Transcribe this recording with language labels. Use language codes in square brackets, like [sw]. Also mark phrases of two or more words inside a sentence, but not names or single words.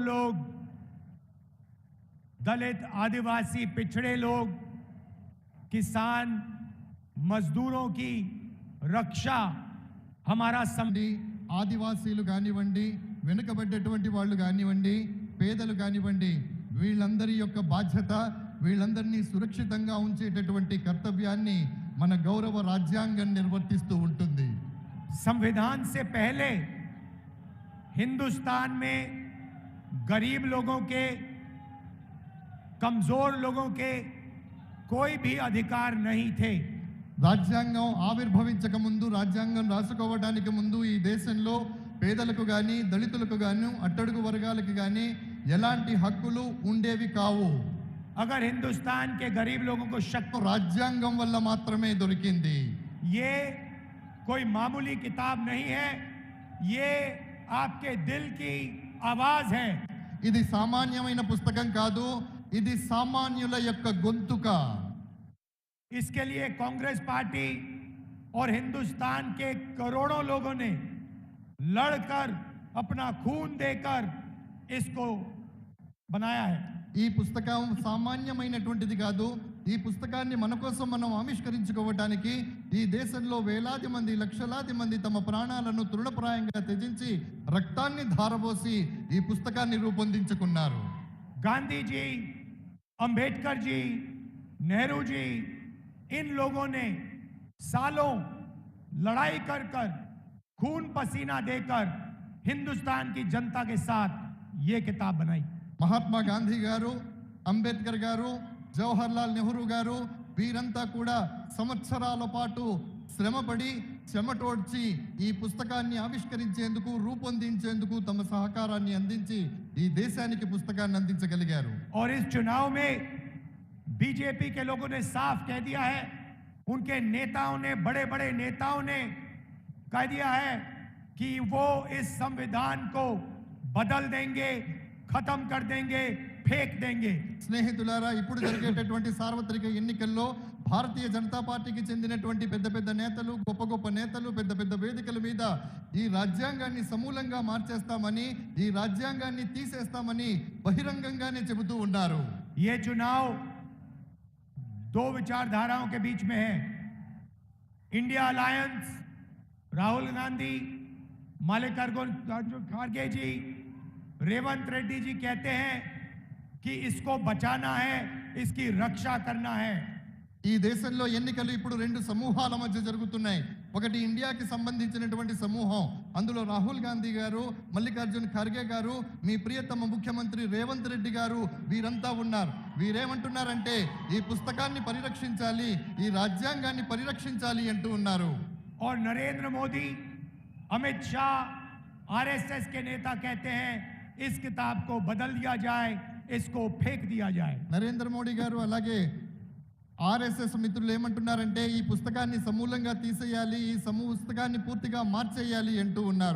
[hi] लोग, दलित, आदिवासी, पिछड़े लोग, किसान, मजदूरों की रक्षा हमारा [te] ఆదివాసీలు కానివ్వండి, వెనుకబడ్డటువంటి వాళ్ళు కానివ్వండి, పేదలు కానివ్వండి, వీళ్ళందరి యొక్క బాధ్యత, వీళ్ళందరినీ సురక్షితంగా ఉంచేటటువంటి కర్తవ్యాన్ని మన గౌరవ రాజ్యాంగం నిర్వర్తిస్తూ ఉంటుంది. [hi] संविधान से पहले हिंदुस्तान में गरीब लोगों के, कमजोर लोगों के कोई भी अधिकार नहीं थे. [te] రాజ్యాంగం ఆవిర్భవించక ముందు, రాజ్యాంగం రాసుకోవడానికి ముందు ఈ దేశంలో పేదలకు కానీ, దళితులకు కానీ, అట్టడుగు వర్గాలకు కానీ ఎలాంటి హక్కులు ఉండేవి కావు. [hi] अगर हिंदुस्तान के गरीब लोगों को शक, [te] రాజ్యాంగం వల్ల మాత్రమే దొరికింది. [hi] ये कोई मामूली किताब नहीं है, ये आपके दिल की आवाज है. [te] ఇది సామాన్యమైన పుస్తకం కాదు, ఇది సామాన్యుల యొక్క గొంతుక. [hi] इसके लिए कांग्रेस पार्टी और हिंदुस्तान के करोड़ों लोगों ने लड़कर, अपना खून देकर इसको बनाया है. [te] ఈ పుస్తకం సామాన్యమైనటువంటిది కాదు. ఈ పుస్తకాన్ని మన కోసం మనం ఆవిష్కరించుకోవడానికి ఈ దేశంలో వేలాది మంది, లక్షలాది మంది తమ ప్రాణాలను తృణప్రాయంగా త్యజించి రక్తాన్ని ధారపోసి ఈ పుస్తకాన్ని రూపొందించుకున్నారు. [hi] गांधी जी, अंबेडकर जी, नेहरू जी, इन लोगों ने सालों लड़ाई कर कर, खून पसीना देकर हिंदुस्तान की जनता के साथ ये किताब बनाई. [te] మహాత్మా గాంధీ గారు, అంబేద్కర్ గారు, జవహర్లాల్ నెహ్రూ గారు వీరంతా కూడా సంవత్సరాల పాటు శ్రమపడి, చెమటోడ్చి ఈ పుస్తకాన్ని ఆవిష్కరించేందుకు, రూపొందించేందుకు తమ సహకారాన్ని అందించి ఈ దేశానికి పుస్తకాన్ని అందించగలిగారు. [hi] और इस चुनाव में बीजेपी के लोगों ने साफ कह दिया है, उनके नेताओं ने, बड़े बड़े नेताओं ने कह दिया है कि वो इस संविधान को बदल देंगे, खत्म कर देंगे, फेंक देंगे. [te] స్నేహితులారా, ఇప్పుడు జరిగేటటువంటి సార్వత్రిక ఎన్నికల్లో భారతీయ జనతా పార్టీకి చెందినటువంటి పెద్ద పెద్ద నేతలు, గొప్ప గొప్ప నేతలు పెద్ద పెద్ద వేదికల మీద ఈ రాజ్యాంగాన్ని సమూలంగా మార్చేస్తామని, ఈ రాజ్యాంగాన్ని తీసేస్తామని బహిరంగంగానే చెబుతూ ఉన్నారు. [hi] ये चुनाव दो विचारधाराओं के बीच में है. इंडिया अलायंस, राहुल गांधी, मल्लिकार्जुन खड़गे जी, रेवंत रेड्डी जी कहते हैं कि इसको बचाना है, इसकी रक्षा करना है. [te] ఈ దేశంలో ఎన్నికలు ఇప్పుడు రెండు సమూహాల మధ్య జరుగుతున్నాయి. ఒకటి ఇండియాకి సంబంధించినటువంటి సమూహం, అందులో రాహుల్ గాంధీ గారు, మల్లికార్జున్ ఖర్గే గారు, మీ ప్రియతమ ముఖ్యమంత్రి రేవంత్ రెడ్డి గారు వీరంతా ఉన్నారు. వీరేమంటున్నారంటే ఈ పుస్తకాన్ని పరిరక్షించాలి, ఈ రాజ్యాంగాన్ని పరిరక్షించాలి అంటూ ఉన్నారు. [hi] और नरेंद्र मोदी, अमित शाह, आरएसएस के नेता कहते हैं इस किताब को बदल दिया जाए, इसको फेंक दिया जाए. [te] నరేంద్ర మోడీ గారు అలాగే ఆర్ఎస్ఎస్ మిత్రులు ఏమంటున్నారంటే ఈ పుస్తకాన్ని సమూలంగా తీసేయాలి, ఈ పుస్తకాన్ని పూర్తిగా మార్చేయాలి అంటూ ఉన్నారు.